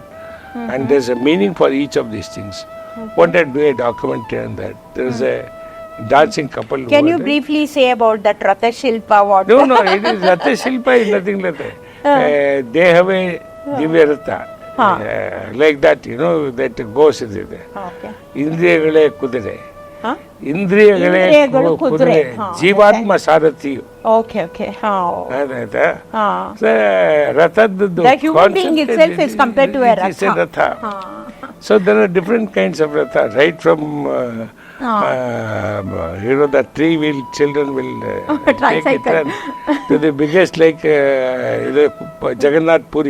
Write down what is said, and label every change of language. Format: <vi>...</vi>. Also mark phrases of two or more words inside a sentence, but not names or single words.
<en>And there's a meaning for each of these things. Wanted to do a documentary on that. There's a dancing couple. Can over you there. briefly say about that Ratha Shilpa? What? No, it is Ratha Shilpa is nothing like that. They have a Divya Ratha. Like that, that goes in there. Okay.</en> <kn>ಇಂದ್ರಿಯಗಳೇ ಕುದುರೆ Huh? ಇಂದ್ರಿಯಗಳೇ ಕುದುರೆ ಜೀವಾತ್ಮ ಸಾರಥಿ</kn> <en>Okay, okay.</en> <kn>ಆಯ್ತಾ Ah. ರಥದ್ದು</kn> <en>The human being itself is compared to a ratha. So there are different kinds of ratha, right from the 3-wheel children will take it Tricycle. and to the biggest like Jagannath Puri.</en>